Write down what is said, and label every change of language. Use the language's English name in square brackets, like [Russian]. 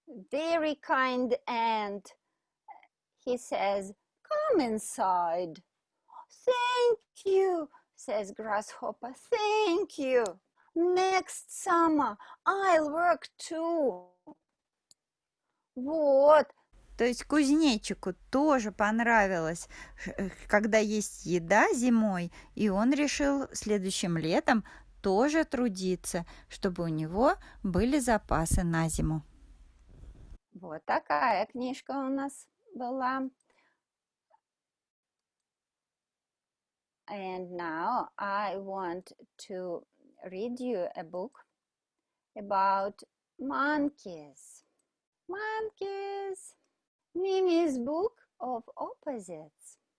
[English] Very kind Ant. He says, come inside. Thank you, says Grasshopper. Thank you. Next summer I'll work too. [Russian] Вот. То есть кузнечику тоже понравилось, когда есть еда зимой, и он решил следующим летом тоже трудиться, чтобы у него были запасы на зиму. Вот такая книжка у нас была. [English] And now I want to read you a book about monkeys. Monkeys. Mimi's Book of Opposites.